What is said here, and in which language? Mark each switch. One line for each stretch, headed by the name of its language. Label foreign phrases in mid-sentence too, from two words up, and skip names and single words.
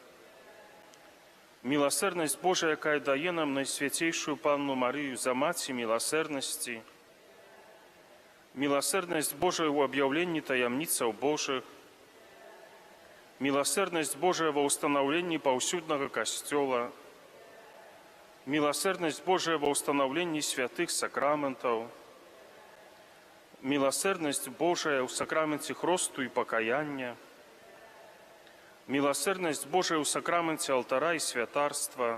Russian: Милосердность Божия,
Belarusian: якая дае нам Найсвяцейшую Панну Марыю за маці милосердности.
Russian: Милосердность Божия
Belarusian: ў аб'яўленні таямніцаў Божых.
Russian: Милосердность Божия
Belarusian: ва ўстанаўленні паўсюднага касцёла.
Russian: Милосердность Божия во установлении святых сакраментов. Милосердность Божия в сакраменте хросту и покаяния. Милосердность Божия в сакраменте алтара и святарства.